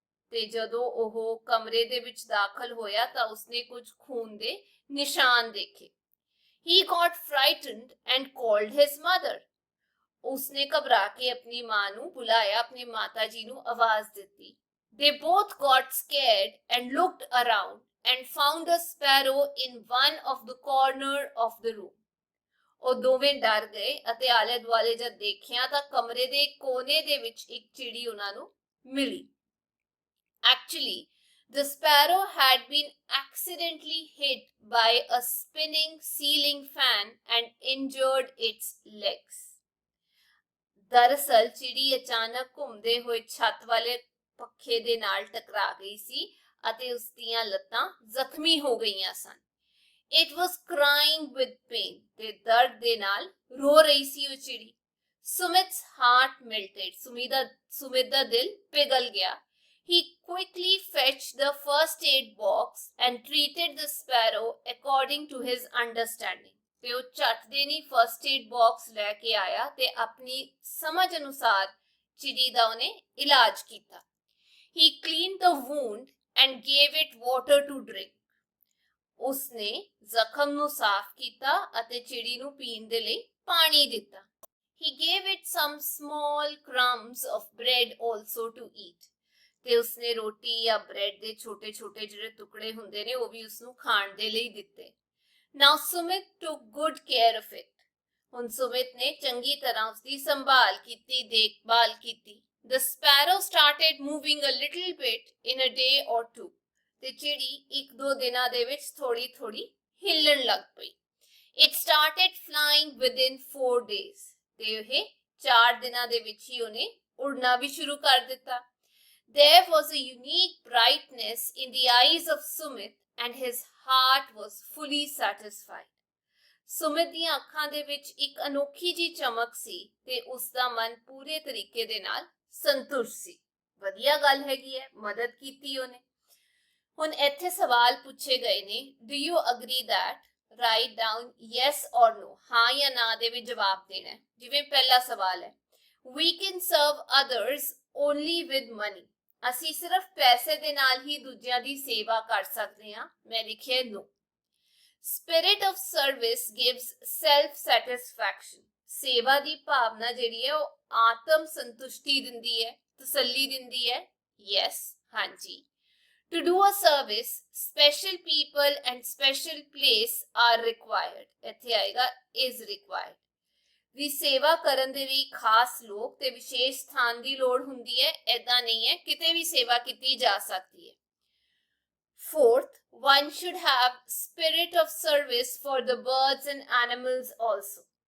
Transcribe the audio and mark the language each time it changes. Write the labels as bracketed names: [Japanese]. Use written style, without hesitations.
[Punjabi] ਤੇ ਜਦੋਂ ਉਹ ਕਮਰੇ ਦੇ ਵਿੱਚ ਦਾਖਲ ਹੋਇਆ ਤਾਂ ਉਸਨੇ ਕੁਝ ਖੂਨ ਦੇ ਨਿਸ਼ਾਨ ਦੇਖੇ। [English] He got frightened and called his mother। [Punjabi] ਉਸਨੇ ਘਬਰਾ ਕੇ ਆਪਣੀ ਮਾਂ ਨੂੰ ਬੁਲਾਇਆ, ਆਪਣੀ ਮਾਤਾ ਜੀ ਨੂੰ ਆਵਾਜ਼ ਦਿੱਤੀ। [English] They both got scared and looked around and found a sparrow in one of the corner of the room। [Punjabi] ਉਹ ਦੋਵੇਂ ਡਰ ਗਏ ਅਤੇ ਆਲੇ ਦੁਆਲੇ ਜਦ ਦੇਖਿਆ ਤਾਂ ਕਮਰੇ ਦੇ ਕੋਨੇ ਦੇ ਵਿੱਚ ਇੱਕ ਚਿੜੀ ਉਹਨਾਂ ਨੂੰ ਮਿਲੀ। [English] Actually, the sparrow had been accidentally hit by a spinning ceiling fan and injured its legs। [Punjabi] ਦਰਅਸਲ ਚਿੜੀ ਅਚਾਨਕ ਘੁੰਮਦੇ ਹੋਏ ਛੱਤ ਵਾਲੇ ਪੱਖੇ ਦੇ ਨਾਲ ਟਕਰਾ ਗਈ ਸੀ ਅਤੇ ਉਸ ਦੀਆਂ ਲੱਤਾਂ ਜ਼ਖਮੀ ਹੋ ਗਈਆਂ ਸਨ। [English] It was crying with pain [Punjabi] ਤੇ ਦਰਦ ਦੇ ਨਾਲ ਰੋ ਰਹੀ ਸੀ ਉਹ ਚਿੜੀ। [English] Sumit's heart melted. [Punjabi] ਸੁਮਿਤ ਦਾ ਦਿਲ ਪਿਘਲ ਗਿਆ। [English] He quickly fetched the first aid box and treated the sparrow according to his understanding. [Punjabi] ਤੇ ਉਹ ਝੱਟ ਦੇ ਨਹੀਂ ਫਰਸਟ ਏਡ ਬਾਕਸ ਲੈ ਕੇ ਆਇਆ ਤੇ ਆਪਣੀ ਸਮਝ ਅਨੁਸਾਰ ਚਿੜੀ ਦਾ ਉਹਨੇ ਇਲਾਜ ਕੀਤਾ। [English] He cleaned the wound and gave it water to drink. [Punjabi] ਉਸਨੇ ਜ਼ਖਮ ਨੂੰ ਸਾਫ਼ ਕੀਤਾ ਅਤੇ ਚਿੜੀ ਨੂੰ ਪੀਣ ਦੇ ਲਈ ਪਾਣੀ ਦਿੱਤਾ। [English] He gave it some small crumbs of bread also to eat. [Punjabi] ਤੇ ਉਸਨੇ ਰੋਟੀ ਜਾਂ ਬ੍ਰੈਡ ਦੇ ਛੋਟੇ-ਛੋਟੇ ਜਿਹੜੇ ਟੁਕੜੇ ਹੁੰਦੇ ਨੇ ਉਹ ਵੀ ਉਸਨੂੰ ਖਾਣ ਦੇ ਲਈ ਦਿੱਤੇ। [English] Now Sumit took good care of it. [Punjabi] ਹੁਣ ਸੁਮਿਤ ਨੇ ਚੰਗੀ ਤਰ੍ਹਾਂ ਉਸਦੀ ਸੰਭਾਲ ਕੀਤੀ, ਦੇਖਭਾਲ ਕੀਤੀ। [English] The sparrow started moving a little bit in a day or two. [Punjabi] ਤੇ ਚਿੜੀ ਇੱਕ ਦੋ ਦਿਨਾਂ ਦੇ ਵਿੱਚ ਥੋੜੀ ਹਿੱਲਣ ਲੱਗ ਪਈ। [English] It started flying within 4 days. [Punjabi] ਤੇ ਇਹ 4 ਦਿਨਾਂ ਦੇ ਵਿੱਚ ਹੀ ਉਹਨੇ ਉੜਨਾ ਵੀ ਸ਼ੁਰੂ ਕਰ ਦਿੱਤਾ। [English] There was a unique brightness in the eyes of Sumit and his heart was fully satisfied. [Punjabi] Sumit ਦੀਆਂ ਅੱਖਾਂ ਦੇ ਵਿੱਚ ਇੱਕ ਅਨੋਖੀ ਜੀ ਚਮਕ ਸੀ ਤੇ ਉਸ ਦਾ ਮਨ ਪੂਰੇ ਤਰੀਕੇ ਦੇ ਨਾਲ ਸੰਤੁਸ਼ਟ ਸੀ। ਵਧੀਆ ਗੱਲ ਹੈਗੀ ਹੈ, ਮਦਦ ਕੀਤੀ ਉਹਨੇ। ਹੁਣ ਇੱਥੇ ਸਵਾਲ ਪੁੱਛੇ ਗਏ ਨੇ, [English] do you agree that? Write down yes or no. [Punjabi] ਹਾਂ ਜਾਂ ਨਾ ਦੇ ਵਿੱਚ ਜਵਾਬ ਦੇਣਾ ਹੈ। ਜਿਵੇਂ ਪਹਿਲਾ ਸਵਾਲ ਹੈ, [English] we can serve others only with money. [Punjabi] ਅਸੀਂ ਸਿਰਫ ਪੈਸੇ ਦੇ ਨਾਲ ਹੀ ਦੂਜਿਆਂ ਦੀ ਸੇਵਾ ਕਰ ਸਕਦੇ ਹਾਂ। ਮੈਂ ਲਿਖਿਆ no. [English] Spirit of service gives self-satisfaction. [Punjabi] ਸੇਵਾ ਦੀ ਭਾਵਨਾ ਜਿਹੜੀ ਹੈ ਉਹ ਆਤਮ ਸੰਤੁਸ਼ਟੀ ਦਿੰਦੀ ਹੈ, ਤਸੱਲੀ ਦਿੰਦੀ ਹੈ। [English] yes, [Punjabi] ਹਾਂਜੀ। [English] To do a service, special people and special place are required. [Punjabi] ਇੱਥੇ ਆਏਗਾ [English] is required. [Punjabi] ਵੀ ਸੇਵਾ ਕਰਨ ਦੇ ਲਈ ਖਾਸ ਲੋਕ ਤੇ ਵਿਸ਼ੇਸ਼ ਸਥਾਨ ਦੀ ਲੋੜ ਹੁੰਦੀ ਹੈ। ਏਦਾਂ ਨਹੀਂ ਹੈ, ਕਿਤੇ ਵੀ ਸੇਵਾ ਕੀਤੀ ਜਾ ਸਕਦੀ ਹੈ। [English] Fourth, one should have spirit of service for the birds and animals also.